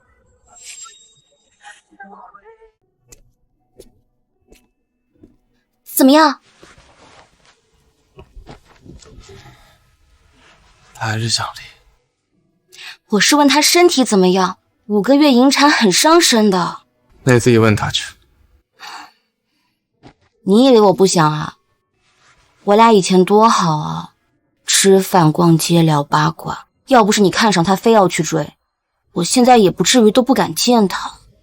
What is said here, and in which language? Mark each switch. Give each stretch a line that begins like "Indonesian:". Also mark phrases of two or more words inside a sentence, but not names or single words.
Chinese: 怎麼樣？他還是想離。我是問他身體怎麼樣，5個月引產很傷身的。那你自己問他去。你以為我不想啊？我倆以前多好啊，吃飯、逛街、聊八卦。要不是你看上他，非要去追，我現在也不至於都不敢見他。